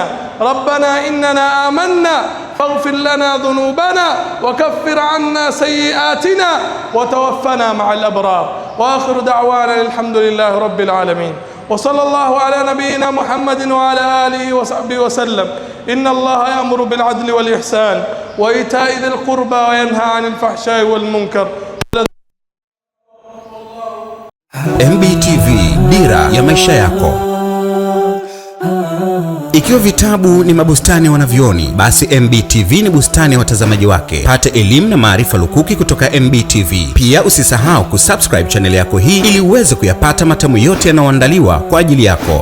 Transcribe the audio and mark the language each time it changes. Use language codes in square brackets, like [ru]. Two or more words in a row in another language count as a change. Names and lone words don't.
[ar] ربنا إننا آمنا فاغفر لنا ذنوبنا وكفر عنا سيئاتنا وتوفنا مع الأبرار. وآخر دعوانا الحمد لله رب العالمين، وصلى الله على نبينا محمد وعلى آله وصحبه وسلم. إن الله يأمر بالعدل والإحسان وإيتاء ذي القربى وينهى عن الفحشاء والمنكر. [sw] MBTV, dira ya maisha yako. Ikiwa vitabu ni mabustani ya wanavyoni, basi MBTV ni bustani ya watazamaji wake. Pata elimu na maarifa lukuki kutoka MBTV. Pia usisahau kusubscribe channel yako hii ili uweze kuyapata matamu yote yanayoandaliwa kwa ajili yako.